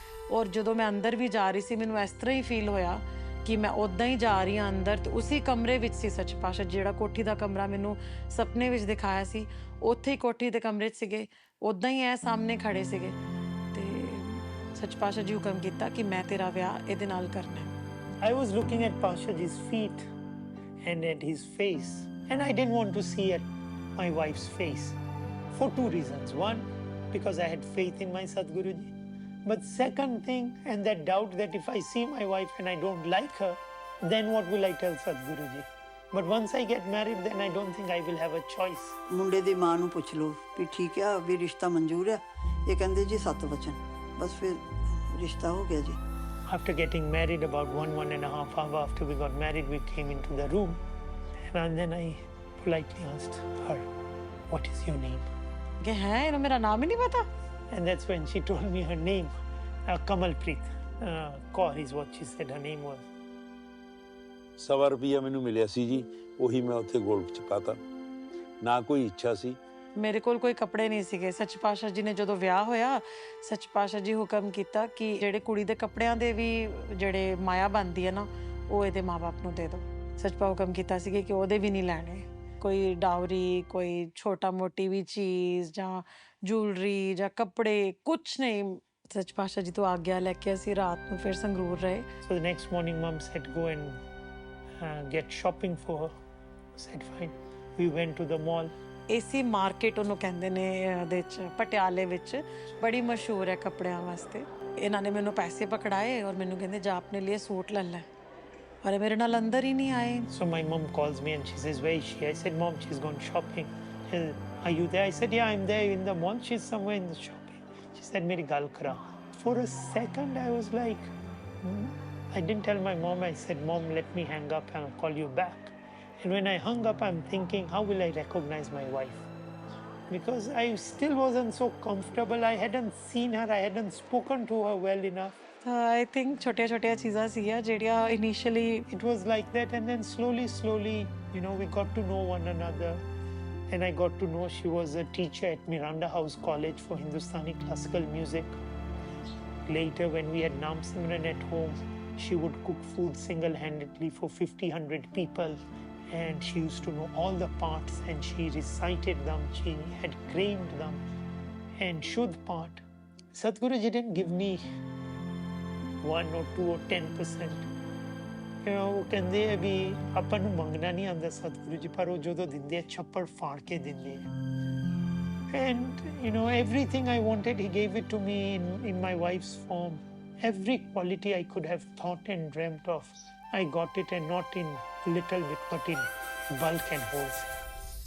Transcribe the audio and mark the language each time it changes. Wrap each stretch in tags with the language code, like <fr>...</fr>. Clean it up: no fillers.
<pa>ਔਰ ਜਦੋਂ ਮੈਂ ਅੰਦਰ ਵੀ ਜਾ ਰਹੀ ਸੀ ਮੈਨੂੰ ਇਸ ਤਰ੍ਹਾਂ ਹੀ ਫੀਲ ਹੋਇਆ ਕਿ ਮੈਂ ਉੱਦਾਂ ਹੀ ਜਾ ਰਹੀ ਹਾਂ ਅੰਦਰ, ਤੇ ਉਸੇ ਕਮਰੇ ਵਿੱਚ ਸੀ ਸੱਚ ਪਾਤਸ਼ਾਹ। ਜਿਹੜਾ ਕੋਠੀ ਦਾ ਕਮਰਾ ਮੈਨੂੰ ਸੁਪਨੇ ਵਿੱਚ ਦਿਖਾਇਆ ਸੀ, ਉੱਥੇ ਹੀ ਕੋਠੀ ਦੇ ਕਮਰੇ 'ਚ ਸੀਗੇ, ਉੱਦਾਂ ਹੀ ਇਹ ਸਾਹਮਣੇ ਖੜੇ ਸੀਗੇ। ਤੇ ਸੱਚ ਪਾਤਸ਼ਾਹ ਜੀ ਹੁਕਮ ਕੀਤਾ ਕਿ ਮੈਂ ਤੇਰਾ ਵਿਆਹ ਇਹਦੇ ਨਾਲ ਕਰਨਾ ਹੈ।</pa> <en>I was looking at Pasha ji's feet and at his face, and I didn't want to see at my wife's face for 2 reasons. One, because I had faith in my Sadhguru ji. But second thing, and that doubt that if I see my wife and I don't like her, then what will I tell Sadhguru ji? But once I get married, then I don't think I will have a choice.</en> <pa>ਮੁੰਡੇ ਦੀ ਮਾਂ ਨੂੰ ਪੁੱਛ ਲਓ ਵੀ ਠੀਕ ਆ ਵੀ ਰਿਸ਼ਤਾ ਮਨਜ਼ੂਰ ਆ। ਇਹ ਕਹਿੰਦੇ ਜੀ 7 ਵਚਨ, ਬਸ ਫਿਰ ਰਿਸ਼ਤਾ ਹੋ ਗਿਆ ਜੀ।</pa> <en>After getting married, about 1.5 hours after we got married, we came into the room, and then I politely asked her, "What is your name?"</en> <pa>ਕਿ ਹੈ ਇਹਨੂੰ ਮੇਰਾ ਨਾਮ ਹੀ ਨਹੀਂ ਪਤਾ।</pa> <en>And that's when she told me her name, Kamalpreet Kaur is what she said her name was.</en> <pa>100 ਰੁਪਈਆ ਮੈਨੂੰ ਮਿਲਿਆ ਸੀ ਜੀ, ਉਹੀ ਮੈਂ ਉੱਥੇ ਗੋਲਡ 'ਚ ਪਾਤਾ। ਨਾ ਕੋਈ ਇੱਛਾ ਸੀ। ਮੇਰੇ ਕੋਲ ਕੋਈ ਕੱਪੜੇ ਨਹੀਂ ਸੀਗੇ। ਸੱਚ ਪਾਤਸ਼ਾਹ ਜੀ ਨੇ ਜਦੋਂ ਵਿਆਹ ਹੋਇਆ, ਸੱਚ ਪਾਤਸ਼ਾਹ ਜੀ ਹੁਕਮ ਕੀਤਾ ਕਿ ਜਿਹੜੇ ਕੁੜੀ ਦੇ ਕੱਪੜਿਆਂ ਦੇ ਵੀ ਜਿਹੜੇ ਮਾਇਆ ਬਣਦੀ ਹੈ ਨਾ, ਉਹ ਇਹਦੇ ਮਾਂ-ਬਾਪ ਨੂੰ ਦੇ ਦਿਓ। ਸੱਚ ਪਾਤਸ਼ਾਹ ਹੁਕਮ ਕੀਤਾ ਸੀ ਕਿ ਉਹਦੇ ਵੀ ਨਹੀਂ ਲੈਣੇ, ਕੋਈ ਡਾਵਰੀ, ਕੋਈ ਛੋਟਾ ਮੋਟੀ ਵੀ ਚੀਜ਼ ਜਾਂ ਜੁਐਲਰੀ ਜਾਂ ਕੱਪੜੇ, ਕੁਛ ਨਹੀਂ। ਸੱਚ ਪਾਤਸ਼ਾਹ ਜੀ ਤੋਂ ਆਗਿਆ ਲੈ ਕੇ ਅਸੀਂ ਰਾਤ ਨੂੰ ਫਿਰ ਸੰਗਰੂਰ ਰਹੇ।</pa> <en>So the next morning, Mum said, "Go and get shopping for her." I said, "Fine." We went to the mall.</en> <pa>AC market ਉਹਨੂੰ ਕਹਿੰਦੇ ਨੇ ਇਹਦੇ 'ਚ ਪਟਿਆਲੇ ਵਿੱਚ ਬੜੀ ਮਸ਼ਹੂਰ ਹੈ ਕੱਪੜਿਆਂ ਵਾਸਤੇ। ਇਹਨਾਂ ਨੇ ਮੈਨੂੰ ਪੈਸੇ ਪਕੜਾਏ ਔਰ ਮੈਨੂੰ ਕਹਿੰਦੇ ਜਾ ਆਪਣੇ ਲਈ ਸੂਟ ਲੈ ਲੈ, ਔਰ ਇਹ ਮੇਰੇ ਨਾਲ ਅੰਦਰ ਹੀ ਨਹੀਂ ਆਏ।</pa> <en>So my mum calls me and she says, "Where is she?" I said, "Mom, she's gone shopping." She said, "Are you there?" I said, "Yeah, I'm there in the mall. She's somewhere in the shopping." She said,</en> <pa>"Meri gal kara."</pa> <en>For a second, I was like, I didn't tell my mom. I said, "Mom, let me hang up and I'll call you back." And when I hung up, I'm thinking, how will I recognize my wife? Because I still wasn't so comfortable. I hadn't seen her. I hadn't spoken to her well enough. I think</en> <pa>ਛੋਟੀਆਂ ਛੋਟੀਆਂ ਚੀਜ਼ਾਂ ਸੀਗੀਆਂ ਜਿਹੜੀਆਂ initially</pa> <en>It was like that, and then slowly, we got to know one another. And I got to know she was a teacher at Miranda House College for Hindustani classical music. Later, when we had Naam Simran at home, she would cook food single-handedly for 50-100 people. And she used to know all the parts and she recited them. She had trained them. And Shuddh part, Sadhguru ji didn't give me 1 or 2 or 10%.</en> <pa>ਉਹ ਕਹਿੰਦੇ ਆ ਵੀ ਆਪਾਂ ਨੂੰ ਮੰਗਣਾ ਨਹੀਂ ਆਉਂਦਾ ਸਤਿਗੁਰੂ ਜੀ, ਪਰ ਉਹ ਜਦੋਂ ਦਿੰਦੇ ਆ ਛੱਪੜ ਫਾੜ ਕੇ ਦਿੰਦੇ ਆ।</pa> <en>And everything I wanted, he gave it to me in my wife's form. Every quality I could have thought and dreamt of, I got it, and not in little bit, but in bulk and wholesale.</en>